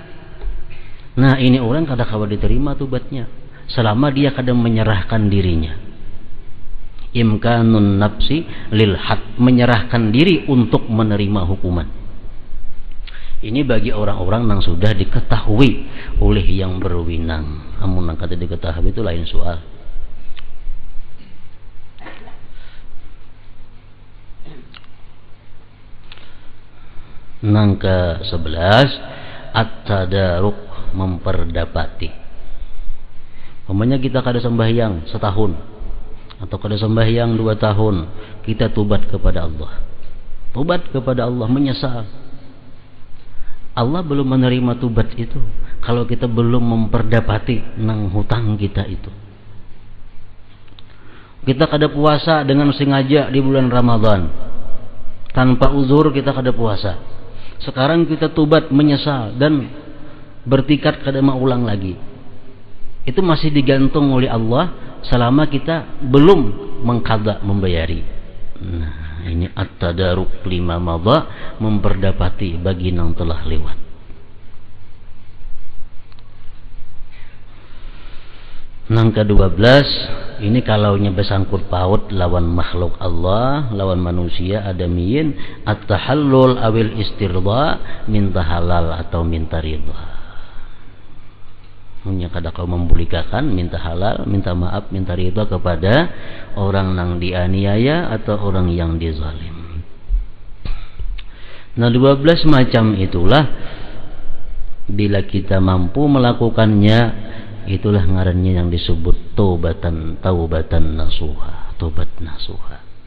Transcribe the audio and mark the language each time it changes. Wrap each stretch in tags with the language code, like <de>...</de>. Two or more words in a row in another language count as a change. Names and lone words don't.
<bjn>Nah ini orang kada kawa diterima tobatnya selama dia kada menyerahkan dirinya.</bjn> <ar>Imkanun nafsi lil had,</ar> <id>menyerahkan diri untuk menerima hukuman. Ini bagi orang-orang yang sudah diketahui oleh yang berwenang.</id> <bjn>Amun nang kada diketahui itu lain soal. Nang ke-11, at-tadaruk, memperdapati.</bjn> <id>Umpamanya kita kada sembahyang setahun atau kada sembahyang 2 tahun, kita tobat kepada Allah. Tobat kepada Allah, menyesal. Allah belum menerima tobat itu kalau kita belum memperdapati nang hutang kita itu. Kita kada puasa dengan sengaja di bulan Ramadan. Tanpa uzur kita kada puasa. Sekarang kita tobat, menyesal dan bertikad kada mau ulang lagi. Itu masih digantung oleh Allah selama kita belum mengqadha, membayari. Nah, ini</id> <ar>at-tadaruk lima madha,</ar> <id>memperdapati bagi yang telah lewat. Nang ke-12, ini kalaunya bersangkut paut lawan makhluk Allah, lawan manusia adamiyin,</id> <ar>at-tahallul awil istirda,</ar> <id>minta halal atau minta ridha.</id> <bjn>Punya kada kau membulikakan, minta halal,</bjn> <id>minta maaf, minta ridha kepada orang yang dianiaya atau orang yang dizalim. Nah 12 macam itulah bila kita mampu melakukannya, itulah ngarannya yang disebut</id> <ar>taubatan nasuha,</ar> <id>tobat nasuha.</id>